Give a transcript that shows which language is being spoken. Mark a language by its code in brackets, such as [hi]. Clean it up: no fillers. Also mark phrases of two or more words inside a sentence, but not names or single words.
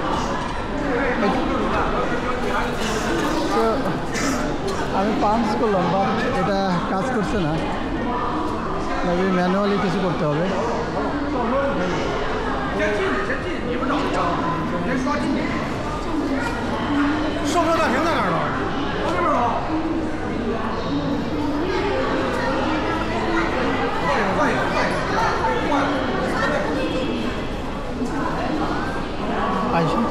[bn] তো আমি পাঞ্চ করলাম, বাট এটা কাজ করছে না। [en] maybe manually [bn] কিছু করতে হবে। [zh] 售票大厅在哪儿呢？往这边走。换一个。哎，